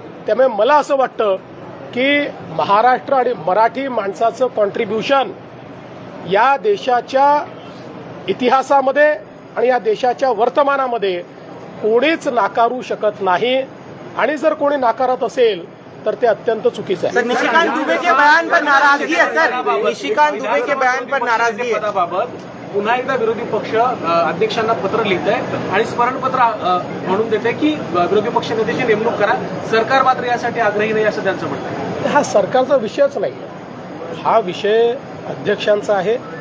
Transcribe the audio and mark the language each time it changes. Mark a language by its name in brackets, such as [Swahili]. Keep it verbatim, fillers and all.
[Marathi] त्यामुळे मला असं वाटतं की महाराष्ट्र आणि मराठी माणसाचं कॉन्ट्रीब्युशन या देशाच्या इतिहासामध्ये आणि या देशाच्या वर्तमानामध्ये कोणीच नाकारू शकत नाही. आणि जर कोणी नाकारत असेल तर ते अत्यंत चुकीचं आहे. [Hindi] सर निशिकांत दुबे के बयान पर नाराजगी है सर, निशिकांत दुबे के बयान पर नाराजगी है. [Marathi] पदाबाबत पुन्हा एकदा विरोधी पक्ष अ, अध्यक्षांना पत्र लिहित आहे आणि स्मरणपत्र अ, म्हणून देत आहे की अ, विरोधी पक्ष नेत्याची नेमणूक करा. सरकार मात्र यासाठी आग्रही नाही असं त्यांचं म्हणणं आहे. हा सरकारचा विषयच नाही आहे. हा विषय अध्यक्षांचा आहे.